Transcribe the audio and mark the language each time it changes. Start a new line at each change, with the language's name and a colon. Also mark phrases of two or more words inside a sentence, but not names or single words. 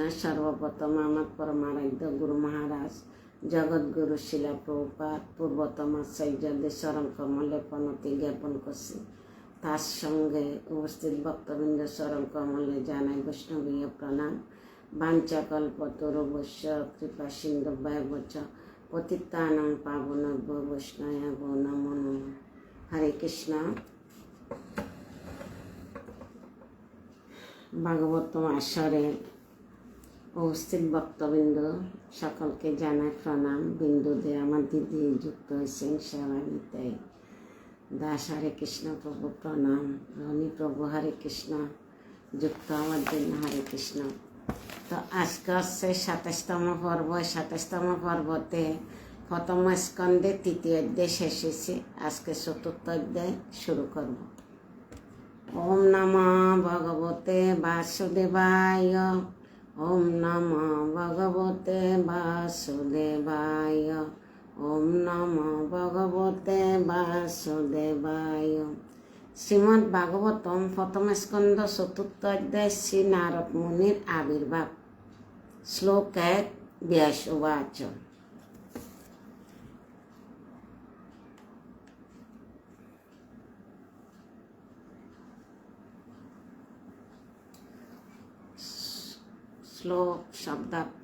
Bangla: সর্বপ্রথম আমার পরমারাধ্য গুরু মহারাজ জগৎগুরু শিলা প্রভুপাদ পূর্বতম আচার্যদের চরণ কমলে প্রণতি জ্ঞাপন করছি। তার সঙ্গে উপস্থিত ভক্তবৃন্দ চরণ কমলে জানাই বৈষ্ণবীয় প্রণাম।
Sanskrit: বাঞ্ছাকল্পতরুভ্যশ্চ কৃপা সিন্ধুভ্যেব চ পতিতানাং পাবনেভ্যো বৈষ্ণবেভ্যো নমো নমঃ।
Bangla: হরে কৃষ্ণ। ভাগবতম আসরে উপস্থিত ভক্তবৃন্দ সকলকে জানাই প্রণাম। বিন্দুদে আমার দিদি যুক্ত হয়েছেন সেবা নিতে। দাস হরে কৃষ্ণ প্রভু প্রণাম। রনি প্রভু হরে কৃষ্ণ যুক্ত হওয়ার জন্য হরে কৃষ্ণ। তো আজকে হচ্ছে ২৭তম পর্ব। ২৭তম পর্বতে প্রথম স্কন্ধে তৃতীয় অধ্যায় শেষ হয়েছে। আজকে চতুর্থ অধ্যায় শুরু করব।
Sanskrit: ওম নমঃ ভগবতে বাসুদেবায়। ওম নমঃ ভগবতে বাসুদেবায়। ওম নমঃ ভগবতে বাসুদেবায়।
Bangla: শ্রীমদ্ ভাগবতম প্রথম স্কন্ধ চতুর্থ অধ্যায় শ্রী নারদ মুনির আবির্ভাব।
Sanskrit: শ্লোক ১ ব্যাস উবাচ।
Bangla: শ্লোক শব্দার্থ।